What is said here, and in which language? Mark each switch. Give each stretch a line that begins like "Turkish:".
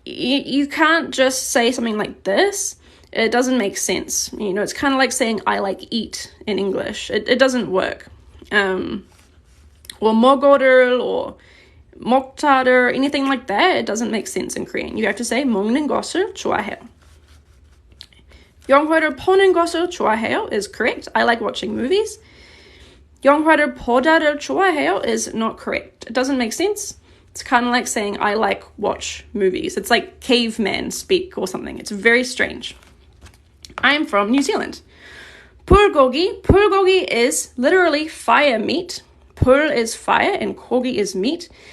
English: you can't just say something like this. It doesn't make sense. You know, it's kind of like saying I like eat in English. It doesn't work. Or 먹어를 or 먹다를, anything like that, it doesn't make sense in Korean. You have to say
Korean: 먹는 것을 좋아해요. 영화를 보는 것을 좋아해요
English: is correct. I like watching movies.
Korean: 영화를 보다를 좋아해요
English: is not correct. It doesn't make sense. It's kind of like saying I like watch movies. It's like caveman speak or something. It's very strange. I'm from New Zealand. 불고기. 불고기 is literally fire meat. 불 is fire and 고기 is meat.